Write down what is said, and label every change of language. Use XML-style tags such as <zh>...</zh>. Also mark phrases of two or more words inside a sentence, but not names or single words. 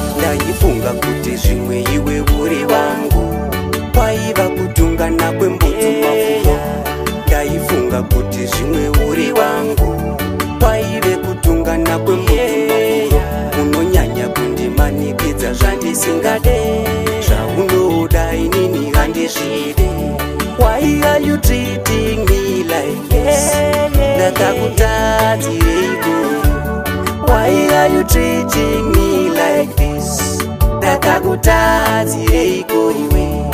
<sn>Ndaifunga kuti zvimwe iwe uri wangu, kwaiva kutungana kwembudzi mafuro. Ndaifunga kuti zvimwe uri wangu, kwaive kutungana kwembudzi mafuro. Unonyanya kundimanikidza zvandisingade, zvaunoda inini handizvide.</sn> <en>Why are you treating me like this?</en> <sn>Ndakakutadzireiko?</sn> <en>Why are you treating me like this?</en> <sn>Ndakakutadzireiko iwe?</sn>